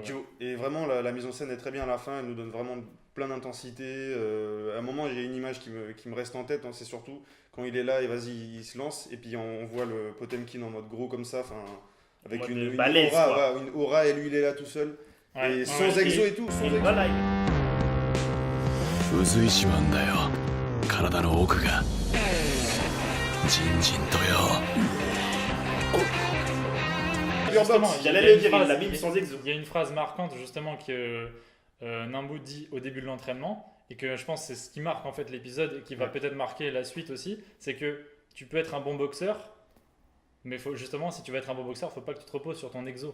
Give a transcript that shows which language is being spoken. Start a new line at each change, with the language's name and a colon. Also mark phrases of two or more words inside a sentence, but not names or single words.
French: Et vraiment, la mise en scène est très bien à la fin, elle nous donne vraiment plein d'intensité. À un moment, j'ai une image qui me reste en tête, hein, c'est surtout quand il est là et vas-y, il se lance, et puis on voit le Potemkin en mode gros comme ça, avec une aura, et lui il est là tout seul. Et sans exo et tout, sans exo. Voilà.
Japanese: 渦石マンだよ体の奥がじんじんとよ
French: Justement, j'allais le dire, il l'abîme sans exo. Il y a une phrase marquante justement que Nambu dit au début de l'entraînement et que je pense que c'est ce qui marque en fait l'épisode et qui va peut-être marquer la suite aussi, c'est que tu peux être un bon boxeur, mais justement si tu veux être un bon boxeur, faut pas que tu te reposes sur ton exo.